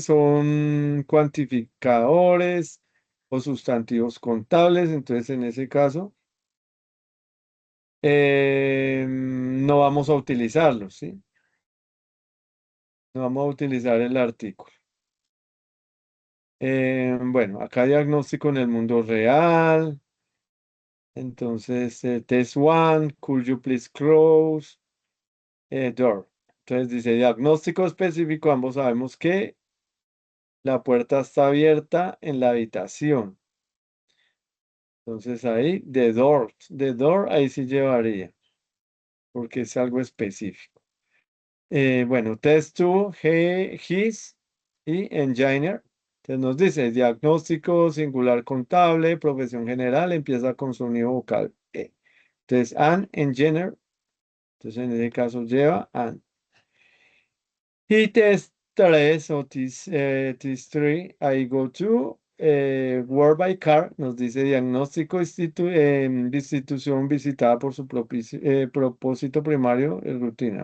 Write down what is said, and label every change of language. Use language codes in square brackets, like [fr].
[es] Son cuantificadores o sustantivos contables. Entonces en ese caso no vamos a utilizarlo, ¿sí? No vamos a utilizar el artículo. Bueno, acá diagnóstico en el mundo real. [en] Entonces, test one, could you please close door? [es] Entonces dice diagnóstico específico. Ambos sabemos que la puerta está abierta en la habitación. Entonces ahí, the door ahí sí llevaría, porque es algo específico. Bueno, test 2, his y engineer. Entonces nos dice diagnóstico singular contable, profesión general, empieza con sonido vocal. Entonces, an engineer. Entonces en ese caso lleva an. Y test 3 o test 3, I go to work by car, nos dice diagnóstico de institución visitada por su propósito primario, rutina.